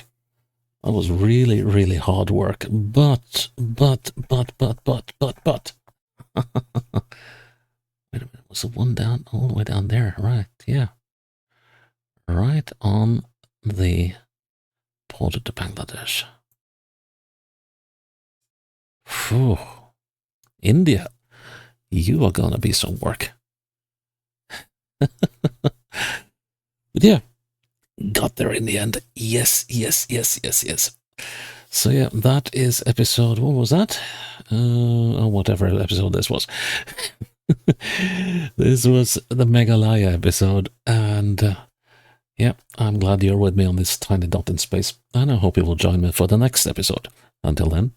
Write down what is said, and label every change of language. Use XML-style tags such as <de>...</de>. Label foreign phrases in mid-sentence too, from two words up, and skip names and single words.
<en>That was really, really hard work. But. Wait a minute, was the one down, all the way down there? Right, yeah. Right on the border to Bangladesh. Phew. India, you are gonna be some work. But yeah, got there in the end. Yes. So yeah, that is episode, what was that? Whatever episode this was. This was the Meghālaya episode, and yeah, I'm glad you're with me on this tiny dot in space, and I hope you will join me for the next episode.</en>